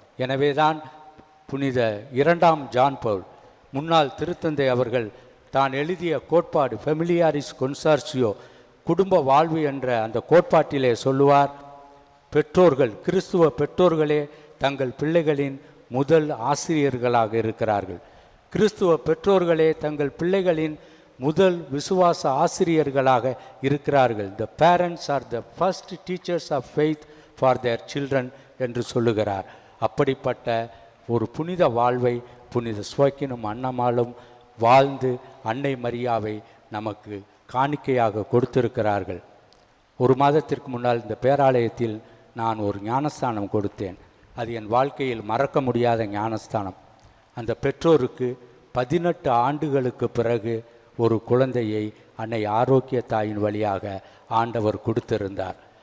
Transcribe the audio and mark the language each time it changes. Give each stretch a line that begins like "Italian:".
Tamil: எனவேதான் புனித 2ஆம் ஜான் பவுல் முன்னாள் திருத்தந்தை அவர்கள் தான் எழுதிய கோட்பாடு ஃபெமிலியாரிஸ் கொன்சார்சியோ, குடும்ப வாழ்வு என்ற அந்த கோட்பாட்டிலே சொல்லுவார், பெற்றோர்கள், கிறிஸ்துவ பெற்றோர்களே தங்கள் பிள்ளைகளின் முதல் ஆசிரியர்களாக இருக்கிறார்கள். கிறிஸ்துவ பெற்றோர்களே தங்கள் பிள்ளைகளின் முதல் விசுவாச ஆசிரியர்களாக இருக்கிறார்கள்.
English: The parents are the first teachers of faith for their children
Tamil: என்று சொல்லுகிறார். அப்படிப்பட்ட ஒரு புனித வாழ்வை புனித சுவக்கினும் அன்னமாலும் வாழ்ந்து அன்னை மரியாவை நமக்கு காணிக்கையாக கொடுத்திருக்கிறார்கள். 1 மாதத்திற்கு முன்னால் இந்த பேராலயத்தில் நான் ஒரு ஞானஸ்தானம் கொடுத்தேன். அது என் வாழ்க்கையில் மறக்க முடியாத ஞானஸ்தானம். அந்த பெற்றோருக்கு 18 ஆண்டுகளுக்கு பிறகு ஒரு குழந்தையை அன்னை ஆரோக்கிய தாயின் வழியாக ஆண்டவர் கொடுத்திருந்தார்.